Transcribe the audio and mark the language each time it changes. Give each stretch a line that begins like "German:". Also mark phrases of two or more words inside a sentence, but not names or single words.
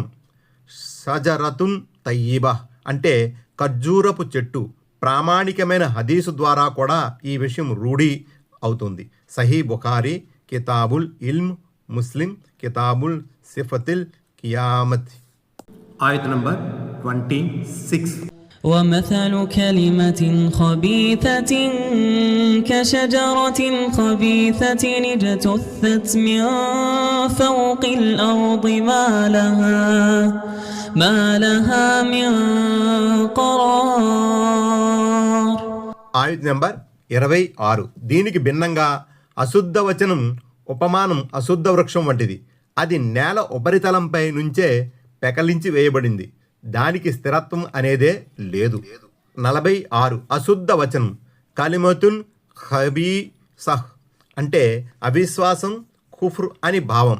Arabic: شجرة طيبة
Telugu: అంటే ఖర్జూరపు చెట్టు. ప్రామాణికమైన హదీసు ద్వారా కూడా ఈ విషయం రూఢి అవుతుంది. సహీ బుఖారీ కితాబుల్ ఇల్మ్, ముస్లిం కితాబుల్ సిఫతిల్ కియామత్. ఆయత నంబర్ 26.
Arabic: ومثل كلمة خبيثة كشجرة خبيثة اجتثت من فوق الأرض ما لها من قرار.
Telugu: ఆయత్ నంబర్ 26. దీనికి భిన్నంగా అశుద్ధ వచనం ఉపమానం అశుద్ధ వృక్షం వంటిది. అది నేల ఉపరితలంపై నుంచే పెకలించి వేయబడింది. దానికి స్థిరత్వం అనేదే లేదు. 46. అశుద్ధ వచనం
Arabic: كلمة خبيثة
Telugu: అంటే అవిశ్వాసం, కుఫ్ర్ అని భావం.